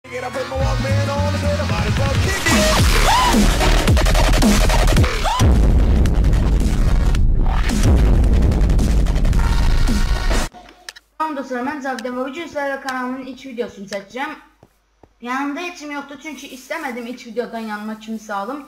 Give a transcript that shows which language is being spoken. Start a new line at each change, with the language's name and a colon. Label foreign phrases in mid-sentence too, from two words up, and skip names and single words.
English: it. I put my Walkman on and I might as well kick it.
Azerbaijani: Tamam dostlar, mən Zavdəm və bugün sizlərlə kanalımın ilk videosunu çəkəcəm. Yanımda içim yoxdur çünki istəmədim ilk videodan yanıma kimsə alım.